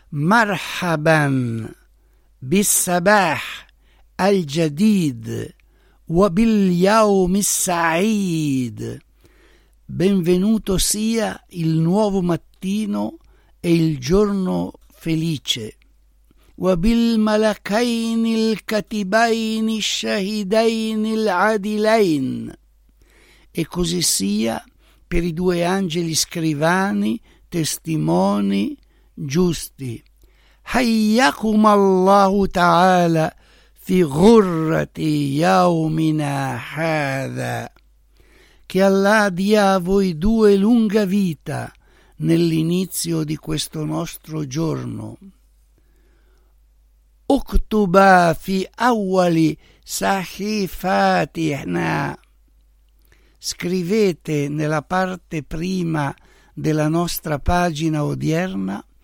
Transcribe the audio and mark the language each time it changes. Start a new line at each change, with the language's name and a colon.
Arabic: مرحبا بالصباح الجديد وباليوم السعيد.
Italian: Benvenuto sia il nuovo mattino e il giorno felice.
Arabic: وبالملكين الكتبين الشهيدين العدلين.
Italian: E così sia per i due angeli scrivani, testimoni giusti.
Arabic: حياكم الله تعالى في غرة يومنا هذا.
Italian: Che Allah dia a voi due lunga vita nell'inizio di questo nostro giorno.
Arabic: اكتب في أول صحيفتنا.
Italian: Scrivete nella parte prima della nostra pagina odierna.